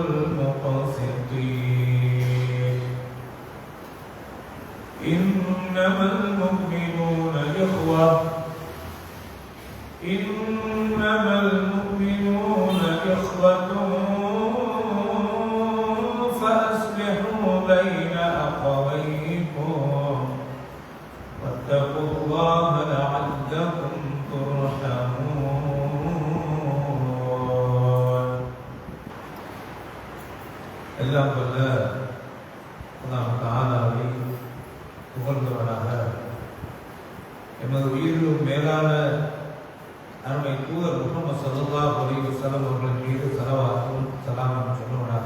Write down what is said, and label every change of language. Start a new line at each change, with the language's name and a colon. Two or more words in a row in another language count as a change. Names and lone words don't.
Arabic: المقسطين إنما المؤمنون إخوة فأصلحوا بين أخويكم واتقوا الله لعلكم ترحمون.
Tamil: எல்லாம் வல்ல அல்லாஹ் தஆலாவை புகழ்ந்தவனாக எமது உயிரிலும் மேலான அருமை தூதர் முஹம்மது
Arabic: صلى الله عليه وسلم
Tamil: அவர்கள் மீது ஸலவாத்தும் ஸலாமும் சொல்லுவனாக.